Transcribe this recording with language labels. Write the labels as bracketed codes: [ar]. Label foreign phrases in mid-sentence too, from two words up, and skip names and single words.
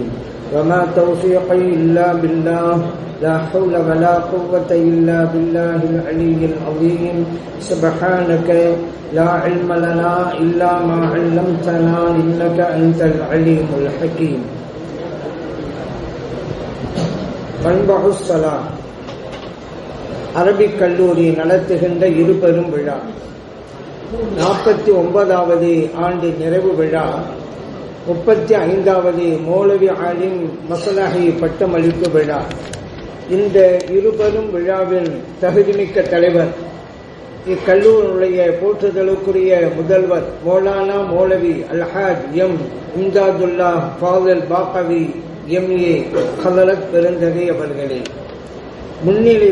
[ar] وما توفيقي إلا بالله، لا حول ولا قوة إلا بالله العلي العظيم. سبحانك لا علم لنا إلا ما علمتنا إنك أنت العليم الحكيم. [ta] منبع الصلاة அரபிக் கல்லூரி நடத்துகின்ற இருபெரும் விழா 49வது ஆண்டு நிறைவு விழா, 35வது மௌலவி ஆலிம் மஸ்லஹி பட்டமளிப்பு விழா. இந்த இருபெரும் விழாவின் தகுதிமிக்க தலைவர், இக்கல்லூரியுடைய போற்றுதலுக்குரிய முதல்வர் மௌலானா மௌலவி அல்ஹாஜ் எம் இம்தாதுல்லா ஃபாதில் பாக்கவி எம்ஏ ஹலரத் பெருந்தகை அவர்களே, முன்னிலை